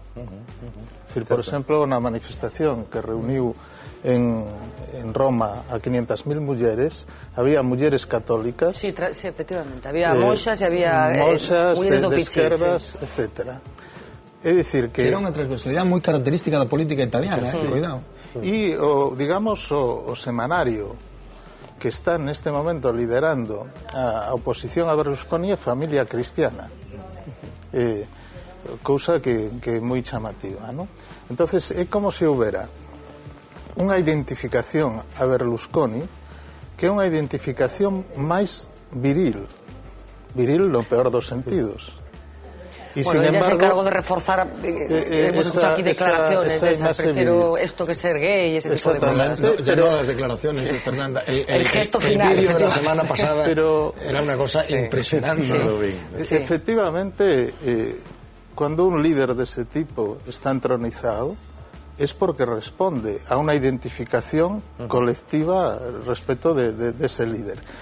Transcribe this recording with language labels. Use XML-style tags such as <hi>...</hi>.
<gl>Es decir, por exemplo, na manifestación que reuniu en Roma a 500.000 mulleres, había mulleres católicas, sí, efectivamente, había monxas e había monxas de esquerdas, etcétera. É dicir que era unha transversalidade moi característica da política italiana, cuidado. E digamos o semanario que está neste momento liderando a oposición a Berlusconi é Familia Cristiana, cousa que é moi chamativa, ¿no? Entonces é como se houbera unha identificación a Berlusconi que é unha identificación máis viril no peor dos sentidos.</gl> <es>Y bueno, ella se encargó de reforzar, hemos escuchado aquí declaraciones de esa, prefiero esto que ser gay y ese tipo de cosas. No, ya no las declaraciones, Fernanda. El gesto final. El vídeo de la semana pasada era una cosa impresionante. Sí. Efectivamente, cuando un líder de ese tipo está entronizado, es porque responde a una identificación colectiva respecto de ese líder.</es>